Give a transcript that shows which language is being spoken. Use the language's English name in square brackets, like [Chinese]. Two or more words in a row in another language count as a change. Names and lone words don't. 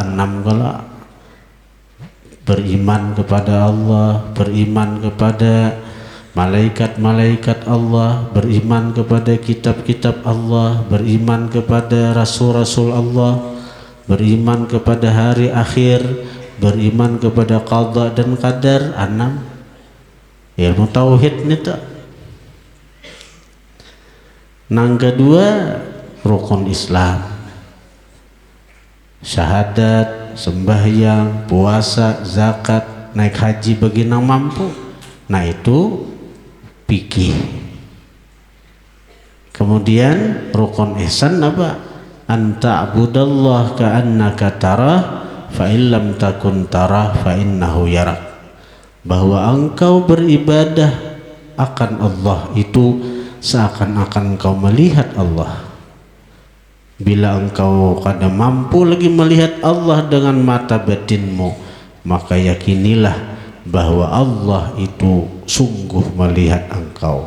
[Indonesian] 6 kalau beriman kepada Allah, beriman kepada malaikat-malaikat Allah, beriman kepada kitab-kitab Allah, beriman kepada rasul-rasul Allah, beriman kepada hari akhir, beriman kepada qada dan qadar. 6 ilmu tauhid nih tak. [Banjar] Nang kedua rukun Islam, syahadat, sembahyang, puasa, zakat, naik haji bagi nang mampu. Nah itu fikih. [Indonesian] Kemudian rukun ihsan apa? [Arabic] أن تعبد الله كأنك تراه فإن لم تكن تراه فإنه يراك. [Indonesian] Bahwa engkau beribadah akan Allah itu seakan-akan engkau melihat Allah. [Banjar] Bila engkau kada mampu lagi melihat Allah dengan mata batinmu, maka yakinilah bahwa Allah itu sungguh melihat engkau.